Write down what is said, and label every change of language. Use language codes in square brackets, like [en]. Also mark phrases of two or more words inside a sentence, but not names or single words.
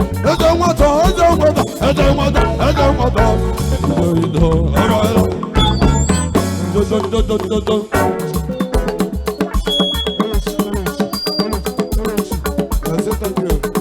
[ig] Eze nwata, eze nwata, eze nwata, eze nwata. Do, do, do, do, do, do. [en] I say thank you.